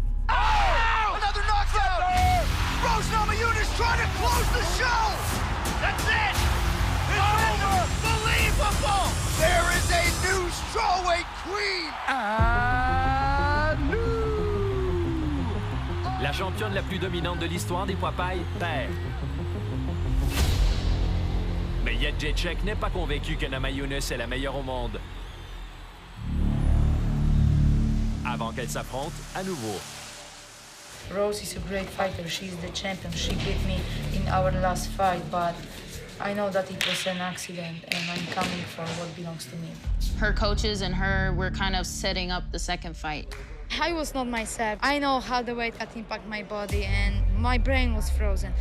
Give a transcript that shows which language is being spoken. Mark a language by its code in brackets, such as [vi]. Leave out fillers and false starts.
[en] Oh! Another knockdown! Rose NAMAJUNAS trying to close the show! That's it! Unbelievable! There is a new strawweight queen! [fr] La championne la plus dominante de l'histoire des poids pailles perd. Mais Jędrzejczyk n'est pas convaincu que NAMAJUNAS est la meilleure au monde. Avant qu'elle s'affronte à nouveau. [en] Rose is a great fighter. She's the champion. She beat me in our last fight, but I know that it was an accident, and I'm coming for what belongs to me. Her coaches and her were kind of setting up the second fight. I was not myself. I know how the weight had impacted my body, and my brain was frozen.